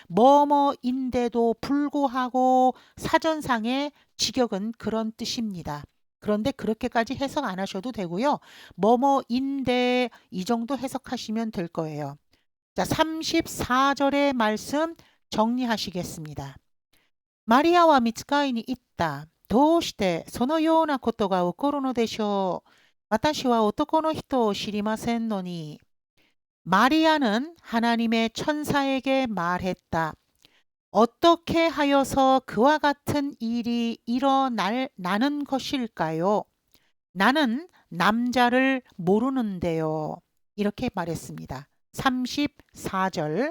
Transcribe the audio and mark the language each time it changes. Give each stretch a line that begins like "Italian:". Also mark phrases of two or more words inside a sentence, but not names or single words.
Korean: 뭐뭐인데도 불구하고 사전상의 직역은 그런 뜻입니다. 그런데 그렇게까지 해석 안 하셔도 되고요. 뭐뭐인데 이 정도 해석하시면 될 거예요. 자, 34절의 말씀 정리하시겠습니다.
Japanese: マリアは御使いに言った. どうしてそのようなことが起こるのでしょう。私は男の人を知りませんのに。
Korean: 마리아는 하나님의 천사에게 말했다. 어떻게 하여서 그와 같은 일이 일어나는 것일까요? 나는 남자를 모르는데요. 이렇게 말했습니다. 34절.